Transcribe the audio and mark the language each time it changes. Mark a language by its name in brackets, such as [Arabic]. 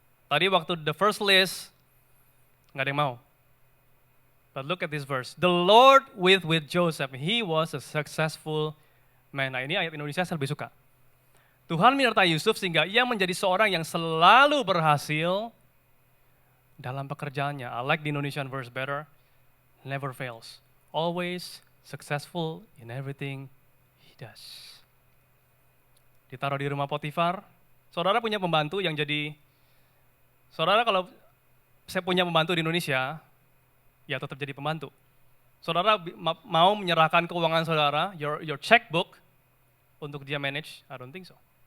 [Indonesian] Tadi waktu the first list, nggak ada yang mau. [English] But look at this verse. The Lord with Joseph, he was a successful man. [Indonesian] Nah, ini ayat Indonesia saya lebih suka. Tuhan menyertai Yusuf sehingga ia menjadi seorang yang selalu berhasil dalam pekerjaannya. [English] I like the Indonesian verse better. Never fails. Always successful in everything he does. [Indonesian] Ditaruh di rumah Potifar. Saudara punya pembantu yang jadi, saudara kalau saya punya pembantu di Indonesia, ya tetap jadi pembantu. Saudara mau menyerahkan keuangan saudara, your checkbook, untuk dia manage? I don't think so.